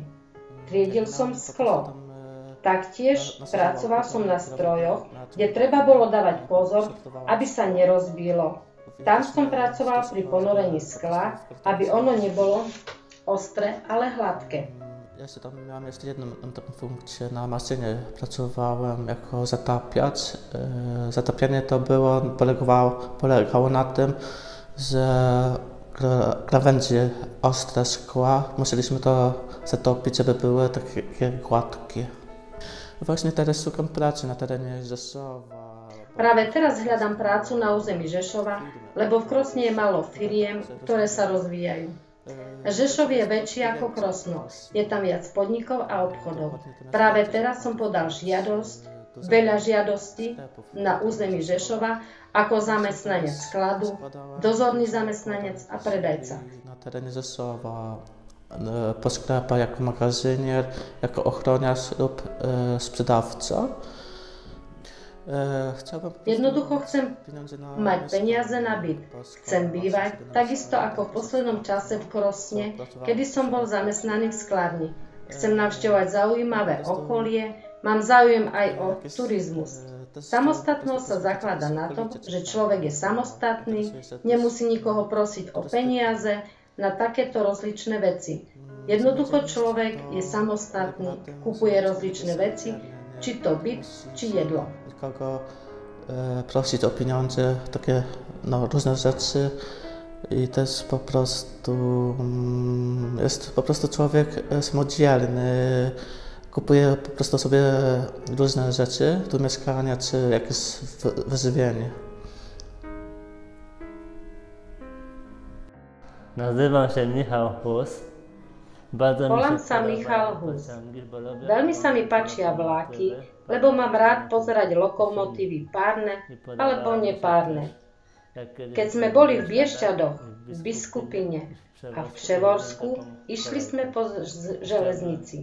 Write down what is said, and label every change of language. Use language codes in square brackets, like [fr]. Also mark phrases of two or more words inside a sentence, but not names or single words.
[sk] Triedil som sklo. Taktiež pracoval som na strojoch, kde treba bolo dávať pozor, aby sa nerozbilo. Tam som pracoval pri ponorení skla, aby ono nebolo ostré, ale hladké. [pl] Ja się tam miałem jeszcze jedną taką funkcję na maszynie. Pracowałem jako zatapiacz. Zatapianie to polegało na tym, że krawędzie ostre szkła musieliśmy to zatopić, żeby były takie gładkie. Właśnie teraz szukam pracy na terenie Rzeszowa. [sk] Práve teraz hľadám prácu na území Žešova, lebo v Krosne je málo firiem, ktoré sa rozvíjajú. Žešov je väčší ako Krosno. Je tam viac podnikov a obchodov. Práve teraz som podal veľa žiadostí na území Žešova ako zamestnanec skladu, dozorný zamestnanec a predajca. [pl] Na terenie Rzeszowa po sklepach jako magazynier, jako ochroniarz lub sprzedawca. [sk] Jednoducho chcem mať peniaze na byt. Chcem bývať, takisto ako v poslednom čase v Krosne, kedy som bol zamestnaný v skladni. Chcem navštevovať zaujímavé okolie, mám záujem aj o turizmus. Samostatnosť sa zakladá na tom, že človek je samostatný, nemusí nikoho prosiť o peniaze na takéto rozličné veci. Jednoducho človek je samostatný, kupuje rozličné veci, či to byt, či jedlo. [pl] Kogo prosić o pieniądze, takie różne rzeczy i też jest po prostu człowiek samodzielny, kupuje po prostu sobie różne rzeczy do mieszkania czy jakieś wyżywienie. Nazywam się Michał Hus. [sk] Volám sa Michal Hus. Veľmi sa mi páčia vláky, lebo mám rád pozerať lokomotívy párne alebo nepárne. Keď sme boli v Biešťadoch, v Biskupine a v Převorsku, išli sme po železnici.